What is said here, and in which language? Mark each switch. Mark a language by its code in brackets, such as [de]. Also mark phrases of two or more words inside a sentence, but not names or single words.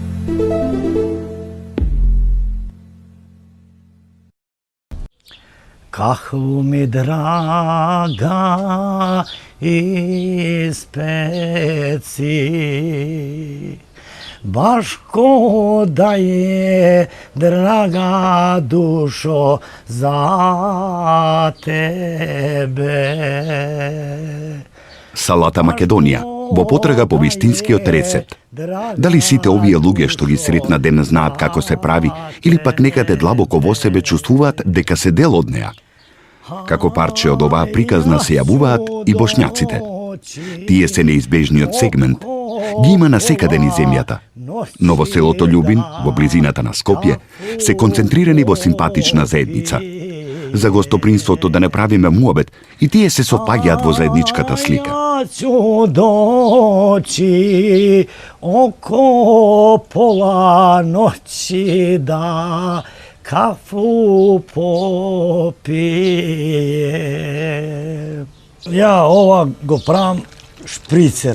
[bs] Kahvu mi draga ispeci, baš ko da je draga dušo za tebe. [mk] Салата Македонија во потрага по вистинскиот рецепт. Дали сите овие луѓе што ги сретна ден знаат како се прави, или пак некаде длабоко во себе чувствуваат дека се дел од неа? Како парче од оваа приказна се јавуваат и бошњаците. Тие се неизбежниот сегмент. Ги има насекаде низ земјата. Но во селото Љубин, во близината на Скопје, се концентрирани во симпатична заедница. За гостопринството да не правиме муабет, и тие се сопаѓаат во заедничката слика. [bs] Ću doći oko pola noći da kafu popije. [mk] Ja ova go pravim špricer.